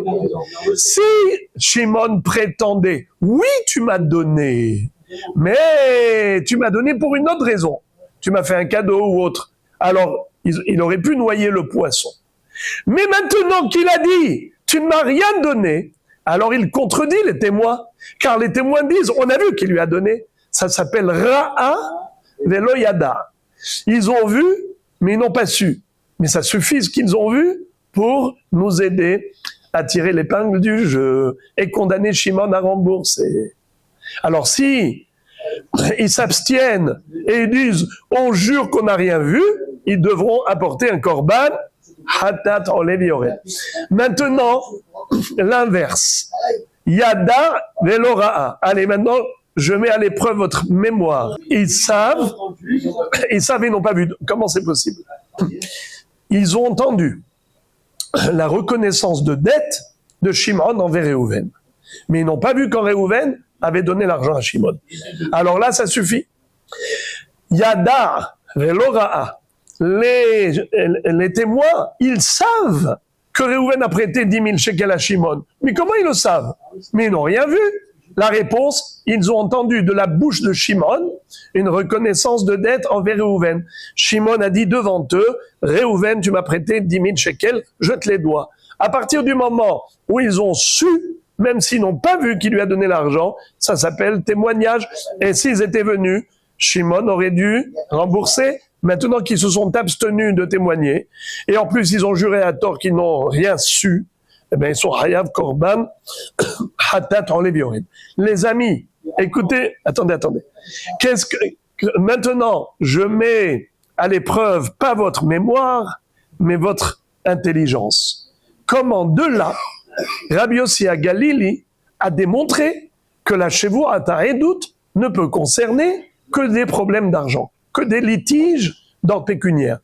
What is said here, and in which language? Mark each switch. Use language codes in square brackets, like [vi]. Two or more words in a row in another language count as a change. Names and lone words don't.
[fr] Si Shimon prétendait oui tu m'as donné, mais tu m'as donné pour une autre raison, tu m'as fait un cadeau ou autre, alors il aurait pu noyer le poisson. Mais maintenant qu'il a dit tu ne m'as rien donné, alors il contredit les témoins, car les témoins disent on a vu qu'il lui a donné. Ça s'appelle [he] ראה ולא ידע. [fr] Ils ont vu, mais ils n'ont pas su. Mais ça suffit ce qu'ils ont vu pour nous aider à tirer l'épingle du jeu et condamner Shimon à rembourser. Alors si ils s'abstiennent et ils disent on jure qu'on n'a rien vu, ils devront apporter un [he] קרבן חטאת עולה ויורד. [fr] Maintenant, l'inverse. [he] ידע ולא ראה. [fr] Allez, maintenant, je mets à l'épreuve votre mémoire. Ils savent et n'ont pas vu. Comment c'est possible? Ils ont entendu la reconnaissance de dette de Shimon envers Réhouven. Mais ils n'ont pas vu quand Réhouven avait donné l'argent à Shimon. Alors là, ça suffit. [he] ידע ולא ראה. [fr] Les témoins, ils savent que Réhouven a prêté 10 000 shekels à Shimon. Mais comment ils le savent? Mais ils n'ont rien vu. La réponse, ils ont entendu de la bouche de Shimon une reconnaissance de dette envers Réhouven. Shimon a dit devant eux, Réhouven, tu m'as prêté 10 000 shekels, je te les dois. À partir du moment où ils ont su, même s'ils n'ont pas vu qu'il lui a donné l'argent, ça s'appelle témoignage. Et s'ils étaient venus, Shimon aurait dû rembourser. Maintenant qu'ils se sont abstenus de témoigner, et en plus ils ont juré à tort qu'ils n'ont rien su, eh bien ils sont [he] חייב קרבן חטאת עולה ויורד. [fr] Les amis, écoutez, attendez. Maintenant, je mets à l'épreuve pas votre mémoire, mais votre intelligence. Comment de là, Rabbi Yossi Galili a démontré que la [he] שבועת העדות [fr] ne peut concerner que des problèmes d'argent, que des litiges d'ordre pécuniaire.